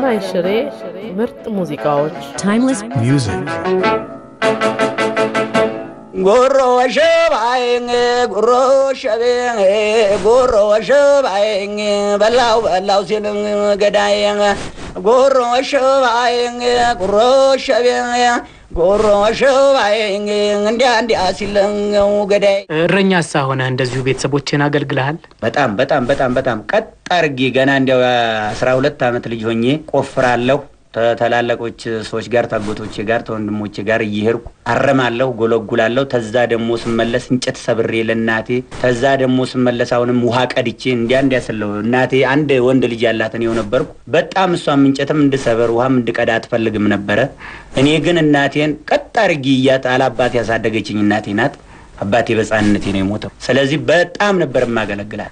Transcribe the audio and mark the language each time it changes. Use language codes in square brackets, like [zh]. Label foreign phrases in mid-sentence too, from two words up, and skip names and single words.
[am] ሽሬ ምርጥ ሙዚቃዎች [en] timeless music [am] ጎሮ ሸባይን ጎሮ ሸበን ጎሮ ሸባይን በላው ሲልን ገዳይን ጎሮ ሸባይን ጎሮ ሸበን ጎሮ ሸባይን እንዲያ ሲልን ገዳይ እረኛሳ ሆነ እንደዚሁ ቤተሰቦችን አገልግለሃል በጣም ቀጥ አርጌ ገና እንዲያው 12 አመት ልጅ ሆኜ ቆፍራለሁ ተላላቆች ሰዎች ጋር ታጎቶቼ ጋር ተወንድሞቼ ጋር እየሄድኩ አረማለሁ ጎለጉላለሁ ተዛ ደሞ ስመለስ እንጨት ሰብሬ ለናቴ ተዛ ደሞ ስመለስ አሁንም ውሃ ቀድቼ እንዲያሰለው እናቴ አንድ ወንድ ልጅ ያላት ነው ነበርኩ በጣም እሷም እንጨትም እንድሰበር ውሃም እንድቀዳ አትፈልግም ነበር እኔ ግን እናቴን ቀጥ አርጌ ያጣላባት ያሳደገችኝ እናቴ ናት አባቴ በጻንነቴ ነው የሞተው ስለዚህ በጣም ነበር ማገለግላት